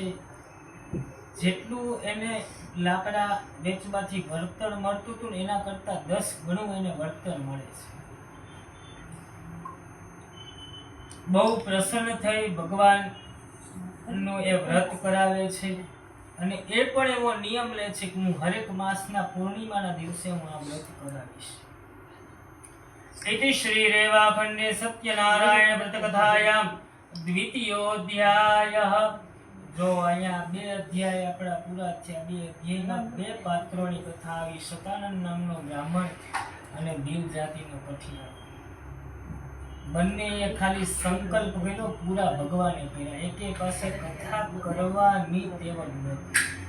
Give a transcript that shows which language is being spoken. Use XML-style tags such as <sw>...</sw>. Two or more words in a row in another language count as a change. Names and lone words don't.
<gu>જેટલું એને લાકડા વેચવાથી વળતર મળતું હતું ને એના કરતા 10 ગણું એને વળતર મળે છે. બહુ પ્રસન્ન થઈ ભગવાન નું એ વ્રત કરાવે છે અને એ પણ એવો નિયમ લે છે કે હું હરેક માસના પૂર્ણિમાના દિવસે હું આ વ્રત કરાવીશ.</gu> <sa>इति श्री रेवाखंडे सत्यनारायण व्रत कथायां द्वितीयोऽध्यायः</sa> <gu>જો અહીંયા 2 અધ્યાય આપણા પૂરા થયા. 2 અધ્યાયમાં 2 પાત્રોની કથા આવી. સતાનંદ નામનો બ્રાહ્મણ અને ભીલ જાતિનો કઠિયાર. બંનેએ ખાલી સંકલ્પ કર્યો, પૂરા ભગવાને કર્યા. એકે પાસે કથા કરવાની ટેવ નથી.</gu>